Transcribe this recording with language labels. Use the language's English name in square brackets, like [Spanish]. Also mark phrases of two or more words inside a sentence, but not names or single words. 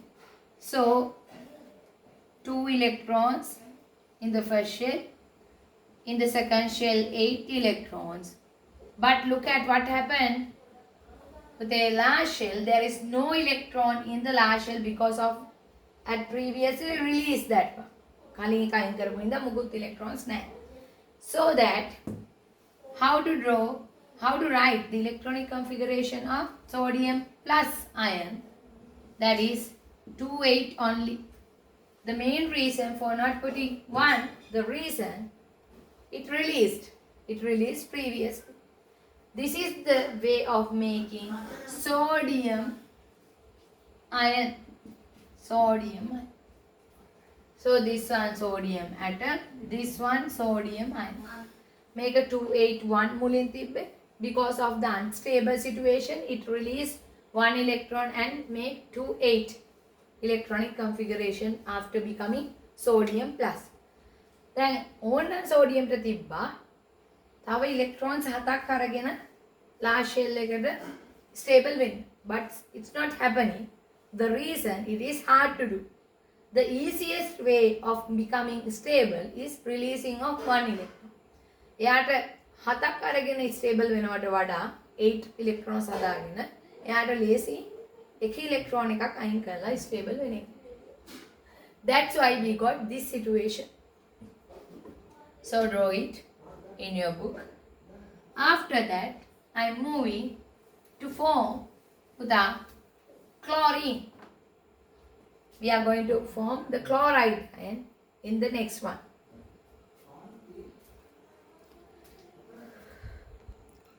[English] So 2 electrons in the first shell, in the second shell 8 electrons. But look at what happened with the last shell. There is no electron in the last shell because of at previously released that one. [Sinhala] කලින් එකයින් කරපු ඉඳ මුකුත් electrons නැහැ. [English] So that how to draw, how to write the electronic configuration of sodium plus ion, that is 2,8 only. The main reason for not putting 1, the reason it released previously. This is the way of making sodium ion. So this one sodium atom, this one sodium ion. Make a 281 [Sinhala] මුලින් තිබ්බේ. [English] Because of the unstable situation, it released 1 electron and make 2,8 electronic configuration after becoming sodium plus. [Sinhala] Then ඕන්න sodium ට තිබ්බා. තව electrons 7ක් අරගෙන [English] last shell [Sinhala] එකට stable වෙන්න. [English] But it's not happening. The reason it is hard to do. The easiest way of becoming stable is releasing of 1 electron. [Sinhala] එයාට 7ක් අරගෙන stable වෙනවට වඩා 8 electrons හදාගෙන එයාට ලේසි එක electron එකක් අයින් කරලා stable වෙන එක. [English] That's why we got this situation. So draw it in your book. After that, I'm moving to form the chlorine. We are going to form the chloride ion in the next one.